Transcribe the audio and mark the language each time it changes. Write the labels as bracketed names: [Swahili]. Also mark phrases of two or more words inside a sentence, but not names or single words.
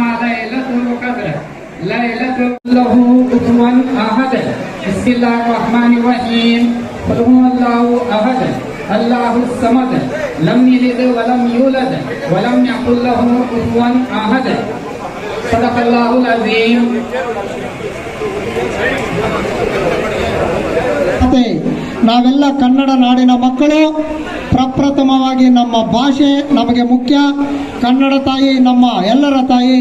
[Arabic] ليلة القدر ليلة له كفوا أحد بسم الله الرحمن الرحيم قل هو الله أحد الله الصمد لم يلد ولم يولد ولم يكن له كفوا أحد صدق الله العظيم. [Kannada] ನಾವೆಲ್ಲ ಕನ್ನಡ ನಾಡಿನ ಮಕ್ಕಳು, ಪ್ರಪ್ರಥಮವಾಗಿ ನಮ್ಮ ಭಾಷೆ ನಮಗೆ ಮುಖ್ಯ, ಕನ್ನಡ ತಾಯಿ ನಮ್ಮ ಎಲ್ಲರ ತಾಯಿ।